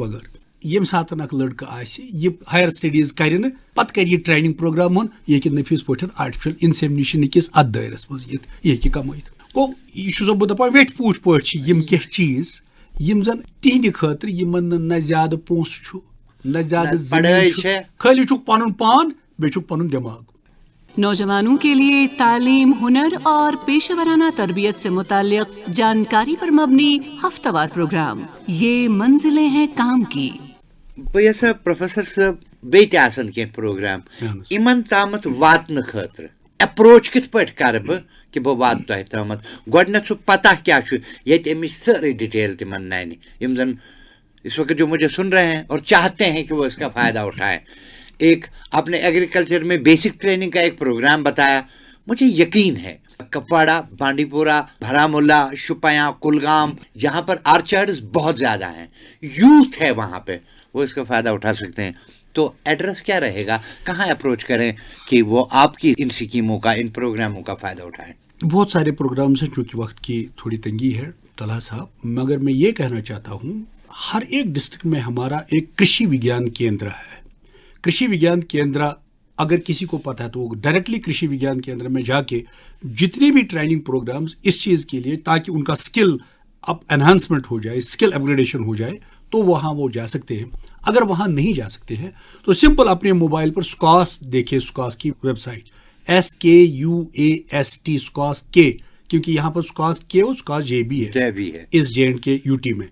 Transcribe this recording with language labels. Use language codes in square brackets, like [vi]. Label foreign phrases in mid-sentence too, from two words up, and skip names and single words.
[ks] وغٲر ییٚمہِ ساتہٕ اکھ لڑکہٕ آسہِ یہِ [en] higher studies [ks] کرِ نہٕ پتہٕ کرِ یہِ [en] training program [ks] یہِ ہیٚکہِ نٔفیٖس پٲٹھۍ [en] artificial insemination [ks] کِس اتھ دٲیرس منٛز یِتھ یہِ ہیٚکہِ کمٲیِتھ گوٚو یہِ چھُسو بہٕ دپان ویٹھۍ پوٗٹھۍ پٲٹھۍ چھِ یِم کینٛہہ چیٖز یِم زن تِہنٛدِ خٲطرٕ یِمن نہٕ نہ زیادٕ پونٛسہٕ چھُ نہ زیادٕ زمیٖن چھُ خٲلی چھُکھ پنُن پان بیٚیہِ چھُکھ پنُن دٮ۪ماغ [ur] نوجوانوں کے لیے تعلیم ہنر اور پیشہ ورانہ تربیت سے متعلق جانکاری پر مبنی ہفتہ وار پروگرام یہ منزلیں ہیں کام کی. [ks] بہٕ یژھا پروفیسر صٲب بیٚیہِ تہِ آسن کینٛہہ پروگرام یِمن تامتھ واتنہٕ خٲطرٕ اپروچ کِتھ پٲٹھۍ کرٕ بہٕ کہِ بہٕ واتہٕ تۄہہِ تامتھ گۄڈٕنیتھ سُہ پتہ کیٛاہ چھُ ییٚتہِ امِچ سٲرٕے ڈِٹیل تِمن ننہِ یِم زن [ur] اس وقت جو مجھے سن رہے ہیں اور چاہتے ہیں کہ وہ اس کا فائدہ اٹھائیں. ایک آپ نے ایگریکلچر میں [en] basic training [ur] کا ایک پروگرام بتایا مجھے یقین ہے کپواڑہ بانڈی پورہ بھرامولہ شوپیاں کلگام جہاں پر آرچرڈز بہت زیادہ ہیں یوتھ ہے وہاں پہ وہ اس کا فائدہ اٹھا سکتے ہیں. تو ایڈریس کیا رہے گا کہاں اپروچ کریں کہ وہ آپ کی ان اسکیموں کا ان پروگراموں کا فائدہ اٹھائیں. بہت سارے پروگرامس ہیں چونکہ وقت کی تھوڑی تنگی ہے طلحہ صاحب مگر میں یہ کہنا چاہتا ہوں ہر ایک ڈسٹرکٹ میں ہمارا ایک کرشی وگیان کیندر ہے. کرشی وگیان کیندر اگر کسی کو پتہ ہے تو وہ ڈائریکٹلی کرشی وگیان کیندر میں جا کے جتنے بھی [en] training programs [ur] اس چیز کے لیے تاکہ ان کا [en] skill up enhancement [ur] ہو جائے [en] skill upgradation [ur] ہو جائے تو وہاں وہ جا سکتے ہیں. اگر وہاں نہیں جا سکتے ہیں تو سمپل اپنے موبائل پر سکاس دیکھے سکاس کی [en] web site [ur] SKUAST سکاس کے کیونکہ یہاں پر سکاس کے اور سکاس جے بھی ہے اس JNK UT میں.